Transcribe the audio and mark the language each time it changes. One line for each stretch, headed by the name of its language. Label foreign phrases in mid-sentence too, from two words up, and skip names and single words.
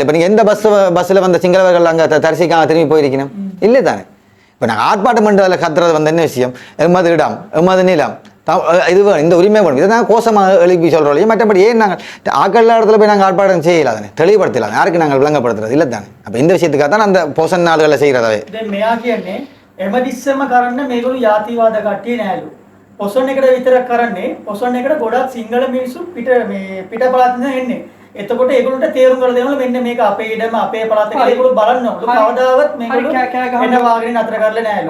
Tamil: இப்போ நீங்கள் எந்த பஸ்ஸில் வந்த சிங்களவர்கள் அங்கே தரிசிக்காக திரும்பி போயிருக்கணும் இல்லை தானே. இப்போ நாங்கள் ஆர்ப்பாட்டம் பண்ணுறதில் கத்துறது வந்து என்ன விஷயம், எம்மது இடம் எம்மது நிலம் இது இந்த உரிமை வேணும், இதை நாங்கள் கோஷமாக எழுப்பி சொல்கிறோம். மற்றபடி ஏன் நாங்கள் ஆக்கள் இடத்துல போய் நாங்கள் ஆர்ப்பாட்டம் செய்யலாதானே, தெளிவுபடுத்தலாம், யாருக்கு நாங்கள் விளங்கப்படுத்துறது இல்லை தானே. அப்போ இந்த விஷயத்துக்காக தான் அந்த போசன் நாடுகளில் செய்கிறதாவே
Sinhala: එමදිස්සම කරන්න මේගොල්ලෝ ජාතිවාද කට්ටිය නෑලු. පොසොන් එකට විතරක් කරන්නේ පොසොන් එකට ගොඩක් සිංහල මිනිස්සු පිට පළාත් ඉඳන් එන්නේ. එතකොට ඒගොල්ලන්ට තේරුම් කරලා දෙනවා මෙන්න මේක අපේ ඉඩම අපේ පළාත කියලා ඒගොල්ලෝ බලන්නවලු. කවදාවත් මේගොල්ලෝ එන වාගෙන නතර කරලා නෑලු.